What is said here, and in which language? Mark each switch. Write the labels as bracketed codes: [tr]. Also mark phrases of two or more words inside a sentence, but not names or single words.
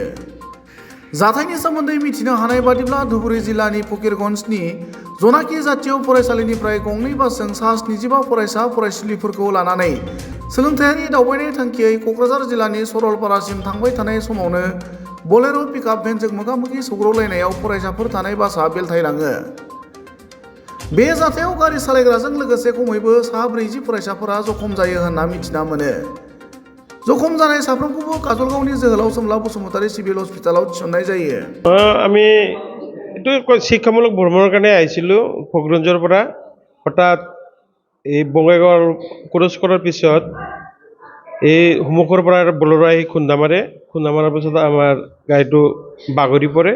[brx] जाथायनि सोमोन्दै मिथिनो हानाय बादिब्ला धुबुरी जिल्लानि फकीरगंजनि जनाकी जातीय फरायसालिनिफ्राय गंनै बासजों सा 75 फरायसा फरायसुलिफोरखौ लानानै सोलोंथायारि दावबायनाय थांखियै क'क्राझार जिल्लानि सरलपारासिम थांबाय थानाय समावनो बलेर' पिकआप भेनजों मोगा-मोगि सौग्रावलायनायाव फरायसाफोर थानाय बासआ बेलथायलाङो। बे जाथायाव गारि सालायग्राजों लोगोसे खमैबो सा 40 फरायसाफोरा जखम जायो होनना मिथिना मोनो। जखम जानाय साफ्रोमखौबो काजलगावनि जोहोलाव सोमला बसुमतारी सिभिल हस्पिटालाव थिसननाय जायो। [as] আমি এইটো শিক্ষামূলক ভ্ৰমণৰ কাৰণে আহিছিলোঁ ফকিৰগঞ্জৰ পৰা। হঠাৎ এই বঙাইগাঁৱৰ ক্ৰছ কৰাৰ পিছত এই সন্মুখৰ পৰা বলেৰ' আহি খুন্দা মাৰাৰ পিছত আমাৰ গাড়ীটো বাগৰি পৰে।